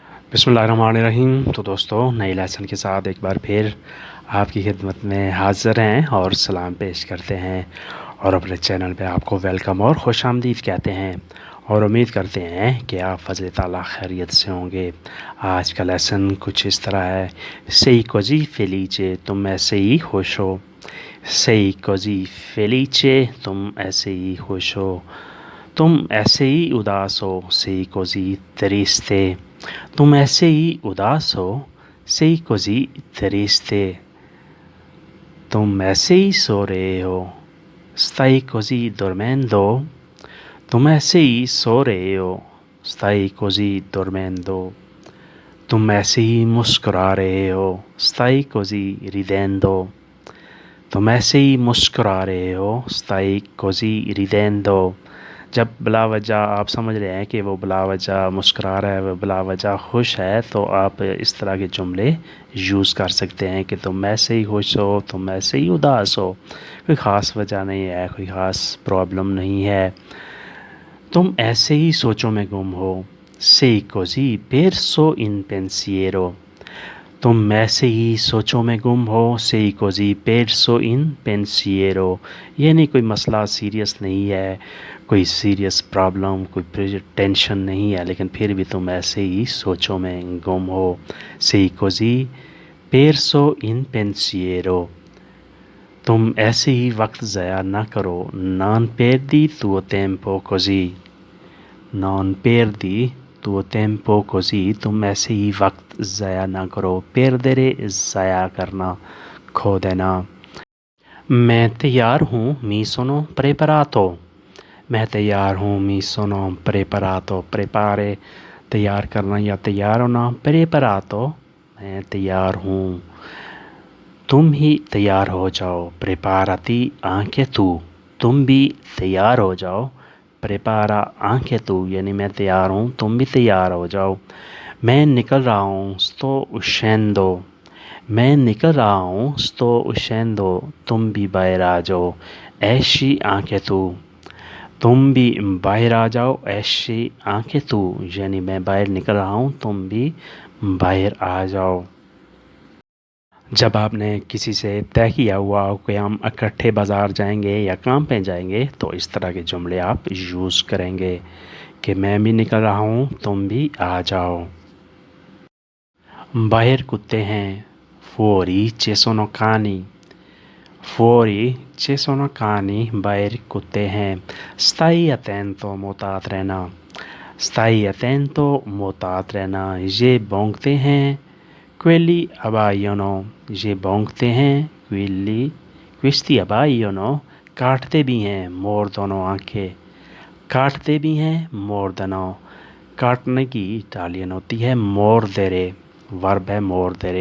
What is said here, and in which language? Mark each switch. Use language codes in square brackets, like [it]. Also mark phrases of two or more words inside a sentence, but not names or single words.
[ur] بسم اللہ الرحمن الرحیم۔ تو دوستوں، نئے لیسن کے ساتھ ایک بار پھر آپ کی خدمت میں حاضر ہیں اور سلام پیش کرتے ہیں اور اپنے چینل پہ آپ کو ویلکم اور خوش آمدید کہتے ہیں اور امید کرتے ہیں کہ آپ فضل تعالیٰ خیریت سے ہوں گے. آج کا لیسن کچھ اس طرح ہے. [it] sei così felice [ur] تم ایسے ہی خوش ہو. [it] sei così felice [ur] تم ایسے ہی خوش ہو. تم ایسے ہی اداس ہو. [it] sei così triste [ur] تم ایسے ہی اداس ہو. [it] sei così triste [ur] تم ایسے ہی سو رہے ہو. [it] stai così dormendo [ur] تم ایسے ہی سو رہے ہو. [it] stai così dormendo [ur] تم ایسے ہی مسکرا رہے ہو. [it] stai così ridendo [ur] تم ایسے ہی مسکرا رہے ہو. [it] stai così ridendo [ur] جب بلا وجہ آپ سمجھ رہے ہیں کہ وہ بلا وجہ مسکرا رہا ہے، وہ بلا وجہ خوش ہے، تو آپ اس طرح کے جملے یوز کر سکتے ہیں کہ تم ایسے ہی خوش ہو، تم ایسے ہی اداس ہو. کوئی خاص وجہ نہیں ہے، کوئی خاص پرابلم نہیں ہے. تم ایسے ہی سوچوں میں گم ہو. [it] sei così perso in pensiero [ur] تم ایسے ہی سوچوں میں گم ہو. [it] sei così perso in pensiero [ur] یعنی کوئی مسئلہ سیریس نہیں ہے، کوئی سیریس پرابلم، کوئی ٹینشن نہیں ہے، لیکن پھر بھی تم ایسے ہی سوچوں میں گم ہو. [it] sei così perso in pensiero [ur] تم ایسے ہی وقت ضائع نہ کرو. [it] non perdi tuo tempo così non perdi tuo tempo così [ur] تم ایسے ہی وقت ضائع نہ کرو. perdere ضائع کرنا، کھو دینا. میں تیار ہوں, [it] mi sono preparato [ur] میں تیار ہوں, [it] mi sono preparato [ur] prepare تیار کرنا یا تیار ہونا, preparato میں تیار ہوں. تم ہی تیار ہو جاؤ. [it] preparati anche tu [ur] تم بھی تیار ہو جاؤ. [it] prepara anche tu [ur] یعنی میں تیار ہوں، تم بھی تیار ہو جاؤ. میں نکل رہا ہوں, [it] sto uscendo [ur] میں نکل رہا ہوں, [it] sto uscendo [ur] تم بھی باہر آ جاؤ. [it] esci anche tu [ur] تم بھی باہر آ جاؤ. [it] esci anche tu [ur] یعنی میں باہر نکل رہا ہوں، تم بھی باہر آ جاؤ. جب آپ نے کسی سے طے کیا ہوا ہو کہ ہم اکٹھے بازار جائیں گے یا کام پہ جائیں گے، تو اس طرح کے جملے آپ یوز کریں گے کہ میں بھی نکل رہا ہوں، تم بھی آ جاؤ. باہر کتے ہیں. [it] fuori ci sono cani fuori ci sono cani [ur] باہر کتے ہیں. [it] stai attento [ur] محتاط رہنا [it] stai attento [ur] محتاط رہنا. یہ بھونکتے ہیں. [it] quelli abbaiono [ur] یہ بھونکتے ہیں. [it] questi abbaiono [ur] کاٹتے بھی ہیں. [it] mordono anche [ur] کاٹتے بھی ہیں. mordono کاٹنے کی اٹالین ہوتی ہے mordere ورب ہے mordere।